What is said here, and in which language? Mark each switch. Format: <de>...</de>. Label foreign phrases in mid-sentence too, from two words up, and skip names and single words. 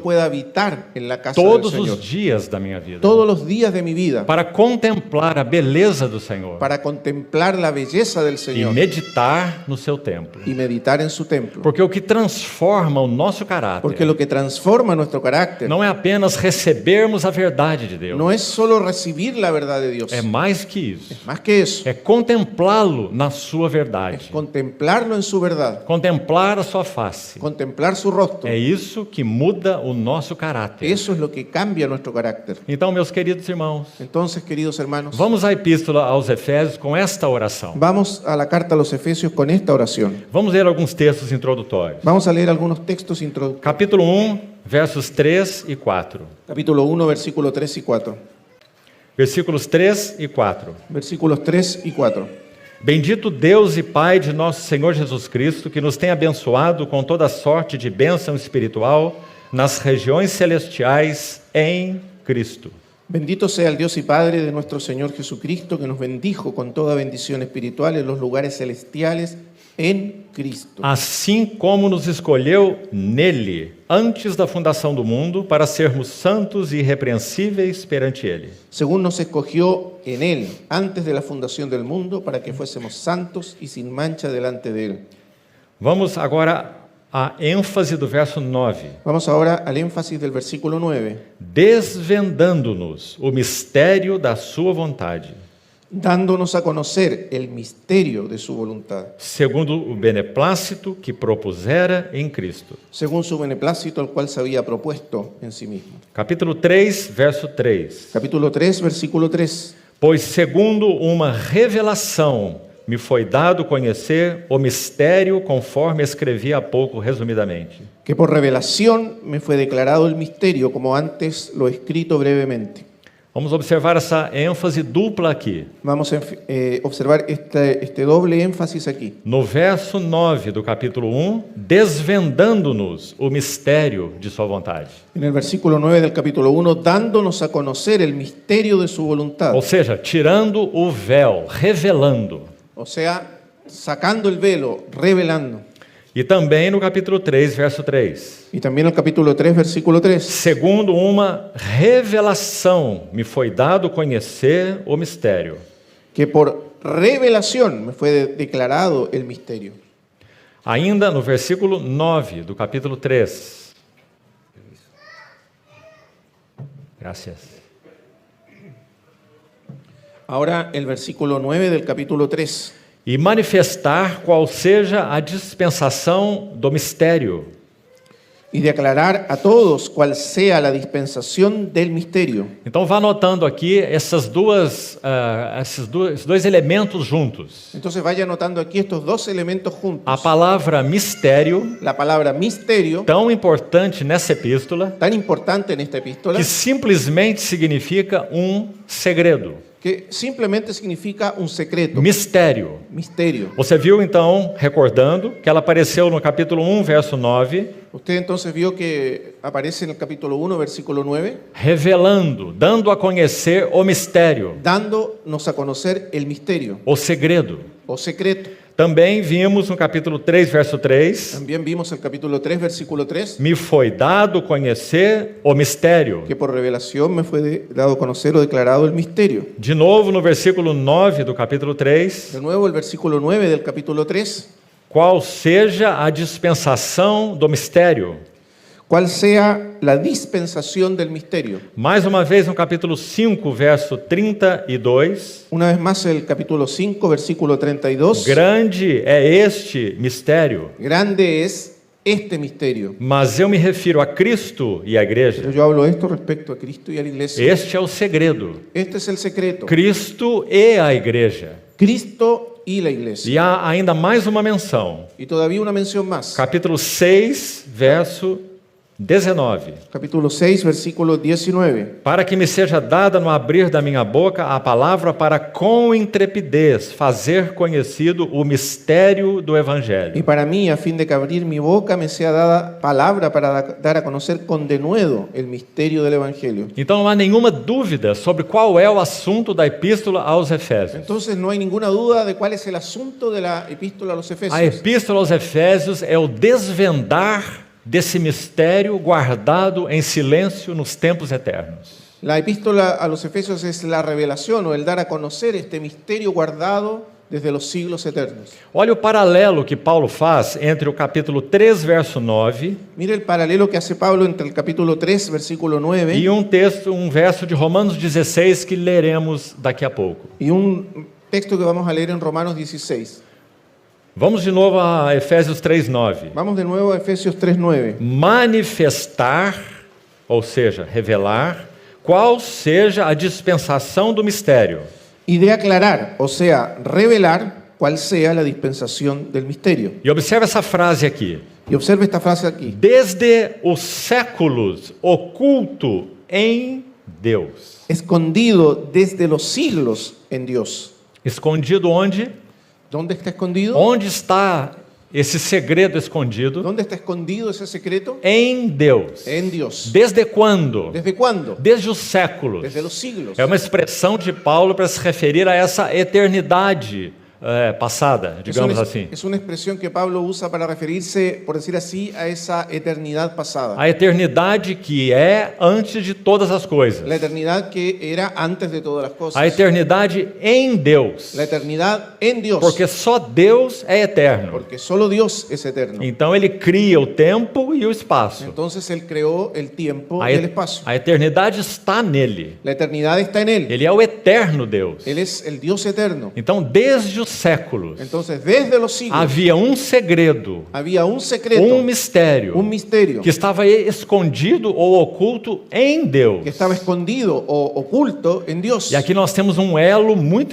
<es>pueda habitar en la casa todos del Señor</es> <pt>os dias da minha vida,</pt> <es>todos los días de mi vida,</es> <pt>para contemplar a beleza do Senhor</pt> <es>para contemplar la belleza del</es> <pt>e</pt> <es>Señor</es> <pt>meditar no seu templo.</pt> <es>y meditar en su templo.</es> <pt>Porque o que transforma o nosso</pt> <es>Porque</es> <pt>caráter</pt> <es>lo que transforma nuestro carácter</es> <pt>não é apenas recebermos a verdade de Deus,</pt> <es>no es solo recibir la verdad de Dios,</es> <pt>é mais que isso.</pt> <es>más que eso,</es> <pt>É contemplá-lo na sua verdade,</pt> <es>contemplarlo en su verdad,</es> <pt>contemplar a sua face.</pt> <es>contemplar su rostro.</es> <pt>É isso que muda o nosso caráter.</pt> <es>Eso es lo que cambia nuestro carácter.</es> <pt>Então, meus queridos irmãos,</pt> <es>Entonces, queridos hermanos,</es> <pt>vamos à epístola aos Efésios com esta oração.</pt> <es>vamos a la carta a los Efesios con esta oración.</es> <pt>Vamos ler alguns textos introdutórios.</pt> <es>Vamos a leer algunos textos introductorios.</es> <pt>Capítulo 1, versos 3 e 4.</pt> <es>Capítulo 1, versículos 3 y 4.</es> <pt>Versículos 3 e 4.</pt> <es>Versículos 3 y 4.</es> <pt>Bendito Deus e Pai de nosso Senhor Jesus Cristo, que nos tem abençoado com toda sorte de bênção espiritual nas regiões celestiais em Cristo.</pt> <es>Bendito sea el Dios y Padre de nuestro Señor Jesucristo, que nos bendijo con toda bendición espiritual en los lugares celestiales en Cristo.</es> <pt>Assim como nos escolheu nele, antes da fundação do mundo, para sermos santos e irrepreensíveis perante ele.</pt> <es>Según nos escogió en Él, antes de la fundación del mundo, para que fuésemos santos y sin mancha delante de Él.</es> <pt>Vamos agora à ênfase do verso 9.</pt> <es>Vamos ahora al énfasis del versículo 9.</es> <pt>Desvendando-nos o mistério da sua vontade,</pt> <es>Dándonos a conocer el misterio de su voluntad,</es> <pt>segundo o beneplácito que propusera em Cristo.</pt> <es>según su beneplácito, el cual se había propuesto en sí mismo.</es> <pt>Capítulo 3, verso 3.</pt> <es>Capítulo 3, versículo 3.</es> <pt>Pois segundo uma revelação me foi dado conhecer o mistério, conforme escrevi há pouco resumidamente.</pt> <es>Que por revelación me fue declarado el misterio, como antes lo he escrito brevemente.</es> <pt>Vamos observar essa ênfase dupla aqui.</pt> <es>Vamos a observar este doble énfasis aquí.</es> <pt>No verso 9 do capítulo 1, desvendando-nos o mistério de sua vontade.</pt> <es>En el versículo 9 del capítulo 1, dándonos a conocer el misterio de su voluntad.</es> <pt>Ou seja, tirando o véu, revelando.</pt> <es>O sea, sacando el velo, revelando.</es> <pt>E também no capítulo 3, verso 3.</pt> <es>Y también el capítulo 3, versículo 3.</es> <pt>Segundo uma revelação me foi dado conhecer o mistério.</pt> <es>Que por revelación me fue declarado el misterio.</es> <pt>Ainda no versículo 9 do capítulo 3.</pt> <es>Gracias. Ahora el versículo 9 del capítulo 3.</es> <pt>E manifestar qual seja a dispensação do mistério.</pt> <es>Y declarar a todos cuál sea la dispensación del misterio.</es> <pt>Então vá anotando aqui esses dois elementos juntos.</pt> <es>Entonces vaya anotando aquí estos dos elementos juntos.</es> <pt>A palavra mistério,</pt> <es>La palabra misterio,</es> <pt>tão importante nessa epístola,</pt> <es>tan importante en esta epístola,</es> <pt>que simplesmente significa segredo.</pt> <es>que simplemente significa un secreto,</es> <pt>Mistério.</pt> <es>misterio.</es> <pt>Você viu então, recordando, que ela apareceu no capítulo 1, verso 9,</pt> <es>Usted entonces vio que aparece en el capítulo 1, versículo 9,</es> <pt>revelando, dando a conhecer o mistério,</pt> <es>dándonos a conocer el misterio</es> <pt>o segredo.</pt> <es>o secreto.</es> <pt>Também vimos no capítulo 3, verso 3,</pt> <es>También vimos el capítulo 3, versículo 3,</es> <pt>me foi dado conhecer o mistério.</pt> <es>que por revelación me fue dado a conocer o declarado el misterio.</es> <pt>De novo, no versículo 9 do capítulo 3,</pt> <es>De nuevo el versículo 9 del capítulo 3,</es> <pt>qual seja a dispensação do mistério.</pt> <es>cuál sea la dispensación del misterio.</es> <pt>Mais uma vez no capítulo 5, verso 32,</pt> <es>Una vez más el capítulo 5, versículo 32,</es> <pt>grande é este mistério,</pt> <es>grande es este misterio.</es> <pt>mas eu me refiro a Cristo e à</pt> <es>Pero</es> <pt>igreja.</pt> <es>yo hablo esto respecto a Cristo y a la iglesia.</es> <pt>Este é o segredo.</pt> <es>Este es el secreto.</es> <pt>Cristo e a igreja.</pt> <es>Cristo y la iglesia.</es> <pt>E há ainda mais uma menção.</pt> <es>Y todavía una mención más.</es> <pt>Capítulo 6, verso 19.</pt> <es>Capítulo 6, versículo 19.</es> <pt>Para que me seja dada no abrir da minha boca a palavra para com intrepidez fazer conhecido o mistério do</pt> <es>Y</es> <pt>Evangelho.</pt> <es>para mí, a fin de que abrir mi boca me sea dada palabra para dar a conocer con denuedo el misterio del Evangelio.</es> <pt>Então não há nenhuma dúvida sobre qual é o assunto da epístola aos Efésios.</pt> <es>Entonces no hay ninguna duda de cuál es el asunto de la epístola a los</es> <pt>A</pt> <es>Efesios.</es> <pt>epístola aos Efésios é o desvendar desse mistério guardado em silêncio nos tempos eternos.</pt> <es>La epístola a los Efesios es la revelación o el dar a conocer este misterio guardado desde los siglos eternos.</es> <pt>Olha o paralelo que Paulo faz entre o capítulo 3, verso 9,</pt> <es>Mire el paralelo que hace Pablo entre el capítulo 3, versículo 9,</es> <pt>e um verso de Romanos 16 que leremos daqui a pouco.</pt> <es>y un texto que vamos a leer en Romanos 16.</es> <pt>Vamos de novo a Efésios 3:9.</pt> <es>Vamos de nuevo a Efesios 3:9.</es> <pt>Manifestar, ou seja, revelar, qual seja a dispensação do mistério.</pt> <es>Y de aclarar, o sea, revelar cuál sea la dispensación del misterio.</es> <pt>E observe essa frase aqui.</pt> <es>Y observe esta frase aquí.</es> <pt>Desde os séculos, oculto em Deus.</pt> <es>Escondido desde los siglos en Dios.</es> <pt>Escondido onde?</pt> <es>¿Dónde está escondido?</es> <pt>Onde está esse segredo escondido?</pt> <es>¿Dónde está escondido ese secreto?</es> <pt>Em Deus.</pt> <es>En Dios.</es> <pt>Desde quando?</pt> <es>¿Desde cuándo?</es> <pt>Desde os séculos.</pt> <es>Desde los siglos.</es> <pt>É uma expressão de Paulo para se referir a essa eternidade passada, digamos assim.</pt> <es>Es una expresión que Pablo usa para referirse, por decir así, a esa eternidad pasada.</es> <pt>A eternidade que é antes de todas as coisas.</pt> <es>La eternidad que era antes de todas las cosas.</es> <pt>A eternidade em Deus.</pt> <es>La eternidad en Dios.</es> <pt>Porque só Deus é eterno.</pt> <es>Porque solo Dios es eterno.</es> <pt>Então ele cria o tempo e o espaço.</pt> <es>Entonces Él creó el tiempo y el espacio.</es> <pt>A eternidade está nele.</pt> <es>La eternidad está en Él.</es> <pt>Ele é o eterno Deus.</pt> <es>Él es el Dios eterno.</es> <pt>Então, desde os séculos,</pt> <es>Entonces, desde los siglos</es> <pt>havia segredo,</pt> <es>había un secreto,</es> <pt>um mistério,</pt> <es>que estava escondido ou oculto em Deus. estaba escondido o oculto en Dios.</es> <pt>E aqui nós temos um elo muito</pt>